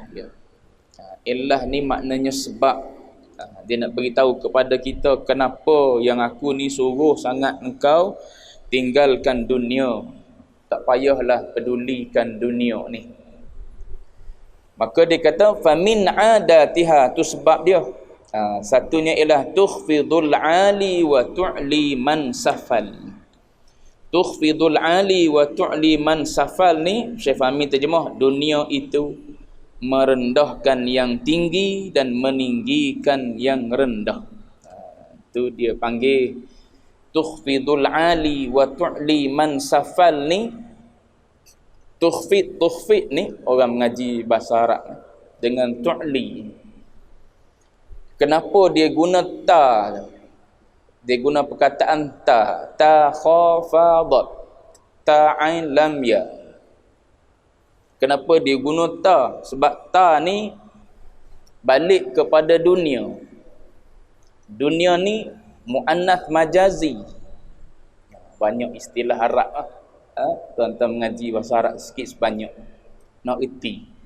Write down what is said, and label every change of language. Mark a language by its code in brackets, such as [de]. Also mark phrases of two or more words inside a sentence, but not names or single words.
[ms] Illah ni maknanya sebab. Dia nak beritahu kepada kita kenapa yang aku ni suruh sangat engkau tinggalkan dunia. Tak payahlah pedulikan dunia ni. Maka dia kata [ar] فمن عادتها [ms] tu sebab dia. [ar] Satunya ialah تخفض العالي وتعلي من سفل. تخفض العالي وتعلي من سفل [ms] ni Syekh Fahmi terjemah, dunia itu merendahkan yang tinggi dan meninggikan yang rendah. Itu dia panggil [ar] تخفض العالي وتعلي من سفل [ms] ni. Tukhfid ni orang mengaji bahasa Arab dengan tu'li. Kenapa dia guna ta? Dia guna perkataan ta. [ar] تاء خفضت، تاء عين لام ياء. [ms] Kenapa dia guna ta? Sebab ta ni balik kepada dunia. Dunia ni [ar] مؤنث مجازي. [ms] Banyak istilah Arab lah. Tuan-tuan mengaji bahasa Arab sikit sebanyak nak erti.